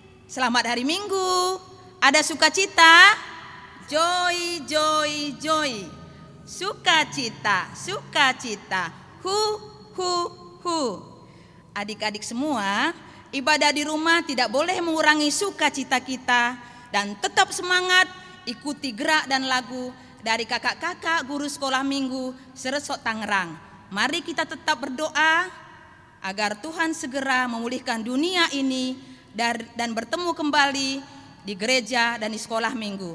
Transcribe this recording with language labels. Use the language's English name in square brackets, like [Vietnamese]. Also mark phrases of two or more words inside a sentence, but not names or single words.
[Indonesian] Selamat hari Minggu. Ada sukacita? [English] Joy, joy, joy. [Indonesian] Sukacita, sukacita. Hu, hu, hu. Adik-adik semua, ibadah di rumah tidak boleh mengurangi sukacita kita. Dan tetap semangat ikuti gerak dan lagu dari kakak-kakak guru sekolah minggu Seresok Tangerang. Mari kita tetap berdoa agar Tuhan segera memulihkan dunia ini dan bertemu kembali di gereja dan di sekolah minggu.